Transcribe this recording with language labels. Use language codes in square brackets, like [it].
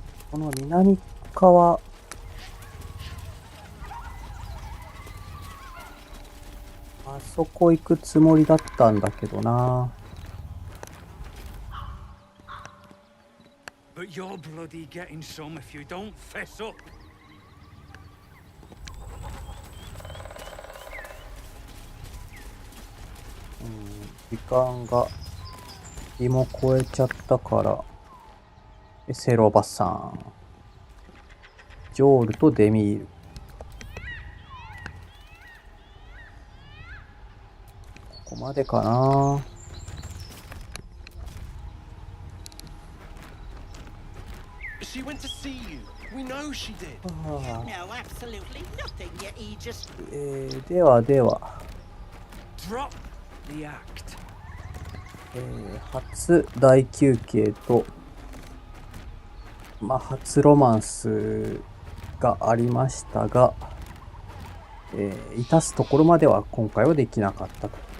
[ja] この南側、あそこ行くつもりだったんだけどな。 [en] But you're bloody getting some if you don't fess up. [ja] 時間が日も超えちゃったから、セロバさん、ジョールとデミール。ここまでかな。 [en] She went to see you. We know she did. Ah. You know absolutely nothing, yet he just... [ja] ではでは。 [en] Drop the act. [ja] 初大休憩と、初ロマンスがありましたが、致すところまでは今回はできなかったと。